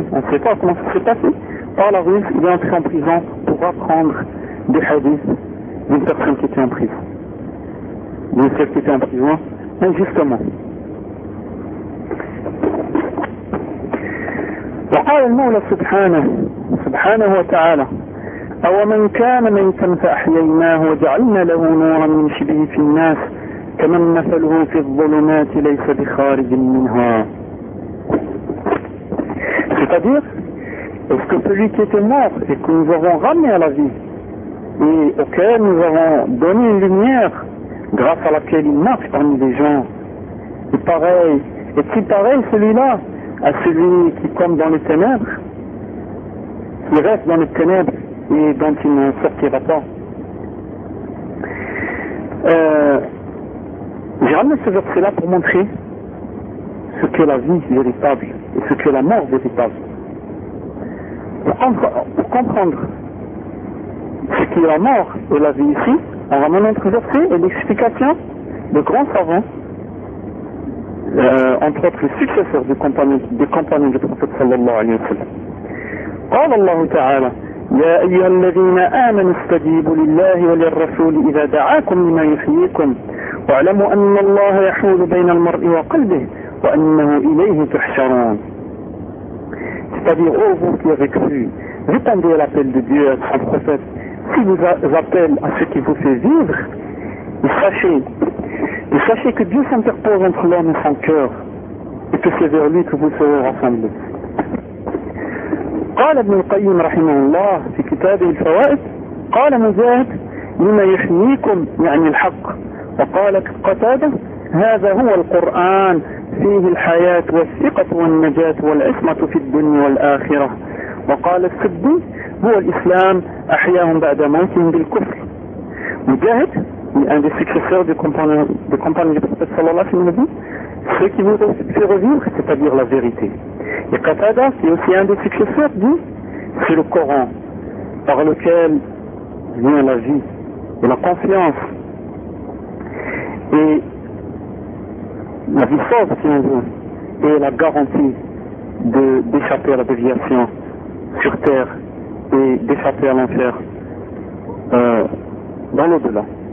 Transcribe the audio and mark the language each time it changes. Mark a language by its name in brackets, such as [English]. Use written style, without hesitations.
[French] On ne sait pas comment ça s'est passé. Par la ruse, il est entré en prison pour apprendre des hadiths d'une personne qui était en prison. Mais celle qui était en prison, injustement. [Arabic] وقال المولى سبحانه وتعالى أو من كان ميتا فأحييناه وجعلنا له نورا من شبه في الناس كمن مثله في الظلمات ليس بخارج منها. [French] C'est-à-dire, est-ce que celui qui était mort et que nous avons ramené à la vie et auquel nous avons donné une lumière grâce à laquelle il marche parmi les gens. Et pareil, est-il pareil celui-là à celui qui tombe dans les ténèbres, qui reste dans les ténèbres et dont il ne sortira pas? J'ai ramené ce verset-là pour montrer ce qu'est la vie véritable et ce qu'est la mort véritable. Pour comprendre ce qu'est la mort et la vie ici, on va maintenant traverser et l'explication de grands savants, entre autres les successeurs des compagnons du prophète sallallahu alayhi wa sallam. [Arabic] قال الله تعالى يا أيها الذين آمنوا استجيبوا لله وللرسول إذا دعاكم لما يحييكم واعلموا أن الله يحول بين المرء وقلبه وأنه إليه تحشرون. [French] C'est-à-dire, ô vous qui avez cru, répondez à l'appel de Dieu, à son prophète, qui vous appelle à ce qui vous fait vivre, et sachez que Dieu s'interpose entre l'homme et son cœur, et que c'est vers lui que vous serez rassemblés. [Arabic] قال ابن القيم رحمه الله في كتابه الفوائد قال مجاهد لما يحييكم يعني الحق وقال قتادة هذا هو القرآن فيه الحياة والثقة والنجاة والعصمة في الدنيا والآخرة وقال السدي هو الإسلام أحياهم بعد موتهم بالكفر. [French] مجاهد un des successeurs de compagnons du prophète sallallahu alayhi wa sallam, ce qui vous fait revivre, c'est-à-dire la vérité. Et Qatada, qui est aussi un des successeurs, dit, c'est le Coran, par lequel vient la vie et la confiance. Et la vie sauve, si on veut, et la garantie d'échapper à la déviation sur terre et d'échapper à l'enfer dans l'au-delà.